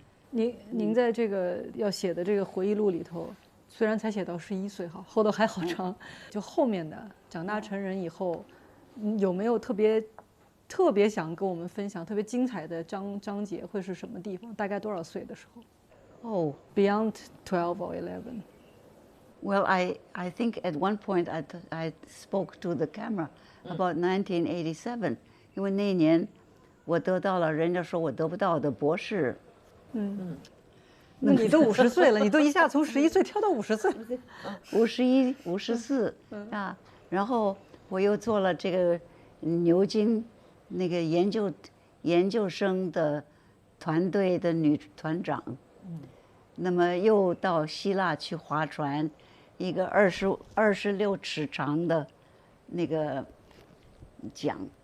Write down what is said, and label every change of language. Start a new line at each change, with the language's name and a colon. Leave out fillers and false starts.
Chinese: 您在这个要写的这个回忆录里头，虽然才写到11岁哈，后头还好长，就后面的长大成人以后，有没有特别想跟我们分享特别精彩的章节会是什么地方？大概多少岁的时候哦、
English: ？Beyond 12 or 11？ Well, I think at one point I spoke to the camera about 1987，
Chinese: 因为那年我得到了人家说我得不到的博士。那你都50岁了，你都一下从11岁跳到50岁， 51、54啊，然后我又做了这个牛津那个研究生的团队的女团长，那么又到希腊去划船，一个26尺长的那个桨，